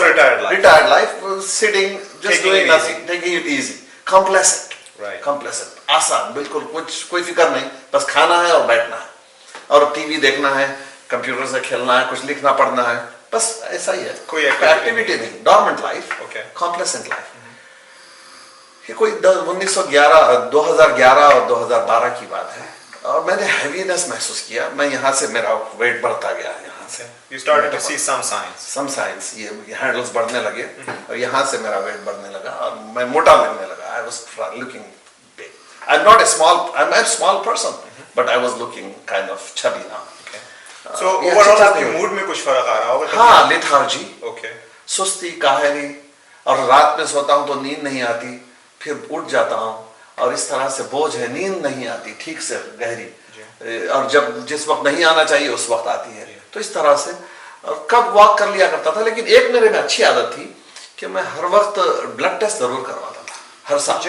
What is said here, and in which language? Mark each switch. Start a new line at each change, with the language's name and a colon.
English: retired life, sitting, just doing nothing, taking it easy, complacent،
Urdu: آسان، بالکل کوئی فکر نہیں، بس کھانا ہے اور بیٹھنا ہے، اور ٹی وی دیکھنا ہے، کمپیوٹر سے کھیلنا ہے، کچھ لکھنا پڑھنا ہے، بس ایسا ہی ہے، کوئی ایکٹیویٹی نہیں، ڈورمنٹ لائف، کمپلیسنٹ لائف۔ یہ کوئی 2011 اور 2012 کی بات ہے، اور میں نے ہیوینس محسوس کیا۔ میں یہاں سے میرا ویٹ بڑھتا گیا، یہاں سے
English: You started to see some signs.
Urdu: یہ ہینڈلز بڑھنے لگے، اور یہاں سے میرا ویٹ بڑھنے لگا، اور میں موٹا لگنے لگا۔
English: I was looking big. I'm a small person, but I was looking kind of chubby now. So overall
Urdu: آپ کے موڈ میں کچھ فرق آ رہا ہوگا؟ ہاں، لیتھارجی،
English: Okay.
Urdu: سستی، کاہلی، اور رات میں سوتا ہوں تو نیند نہیں آتی، پھر اٹھ جاتا ہوں، اور اس طرح سے بوجھ ہے، نیند نہیں آتی ٹھیک سے گہری، اور جس وقت نہیں آنا چاہیے اس وقت آتی ہے۔ تو اس طرح سے کب واک کر لیا کرتا تھا، لیکن ایک میرے میں اچھی عادت تھی کہ میں ہر وقت بلڈ ٹیسٹ ضرور کرواتا تھا، ہر سال۔